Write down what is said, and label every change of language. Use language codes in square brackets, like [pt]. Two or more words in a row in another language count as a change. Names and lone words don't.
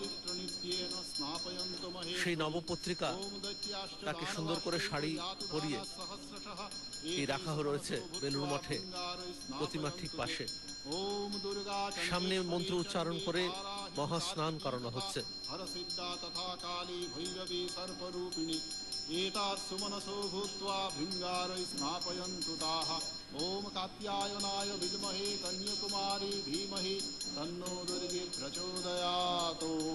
[bn] সেই নবপত্রিকা তাকে সুন্দর করে শাড়ি পরিয়ে রাখা রয়েছে বেলুড় মঠে প্রতিমার ঠিক পাশে। সামনে মন্ত্র উচ্চারণ করে মহাস্নান করানো হচ্ছে। [sa] एतासु मनसो भूत्वा भृङ्गारै स्नापयन्तु ताः ॐ कात्यायनाय विद्महे कन्याकुमारी धीमहि तन्नो दुर्गे प्रचोदयात्।